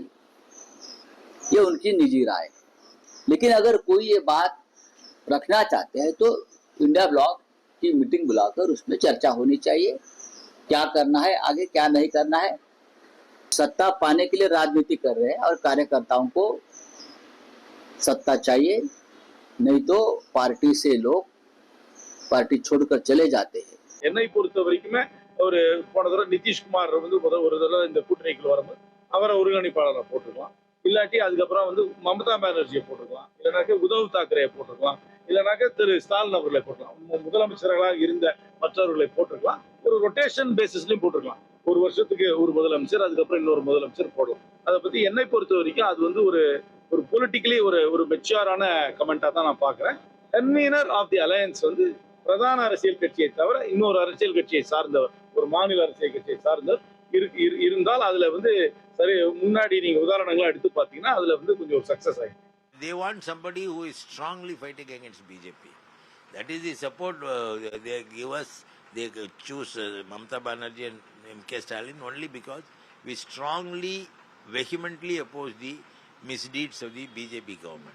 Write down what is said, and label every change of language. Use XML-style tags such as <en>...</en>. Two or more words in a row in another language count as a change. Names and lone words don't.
<hi>ये उनकी निजी राय है, लेकिन अगर कोई ये बात रखना चाहते हैं तो इंडिया ब्लॉक की मीटिंग बुलाकर उसमें चर्चा होनी चाहिए. क्या करना है आगे, क्या नहीं करना है. सत्ता पाने के लिए राजनीति कर रहे हैं और कार्यकर्ताओं को सत्ता चाहिए, नहीं तो पार्टी से लोग पार्टी छोड़कर चले जाते हैं.</hi> <ta>என்னை பொறுத்த வரைக்குமே ஒரு போன தடவை நிதிஷ்குமார் வந்து ஒரு தடவை இந்த கூட்டணிக்குள்ள வரும்போது அவரை ஒருங்கிணைப்பாளரை போட்டுக்கலாம், இல்லாட்டி அதுக்கப்புறம் வந்து மமதா பானர்ஜியை போட்டுக்கலாம், இல்லைனாக்க உத்தவ் தாக்கரேயை போட்டுக்கலாம், இல்லைனாக்க திரு ஸ்டாலின் அவர்களை போட்டுக்கலாம், முதலமைச்சர்களாக இருந்த மற்றவர்களை போட்டுக்கலாம். ஒரு</ta> <en>rotation basisலயும்</en> <ta>போட்டுக்கலாம். ஒரு வருஷத்துக்கு ஒரு முதலமைச்சர், அதுக்கப்புறம் இன்னொரு முதலமைச்சர் போடலாம். அதை பத்தி என்னை பொறுத்த வரைக்கும் அது வந்து ஒரு பொலிட்டிக்கலி ஒரு மெச்சூரான கமெண்டா தான் நான் பாக்குறேன்.</ta> <en>convener of the alliance</en> <ta>வந்து பிரதான அரசியல் கட்சியை தவிர இன்னொரு அரசியல் கட்சியை சார்ந்தவர், ஒரு மாநில அரசியல் கட்சியை சார்ந்தவர் இருந்தால் அதுல வந்து சரி, முன்னாடி நீங்க உதாரணங்களா எடுத்து பாத்தீங்கன்னா அதுல வந்து கொஞ்சம் சக்சஸ் ஆயிடும்.</ta> <en>They want somebody who is strongly fighting against BJP. That is the support they give us they choose Mamata Banerjee and MK Stalin only because we strongly, vehemently oppose the misdeeds of the BJP government.</en>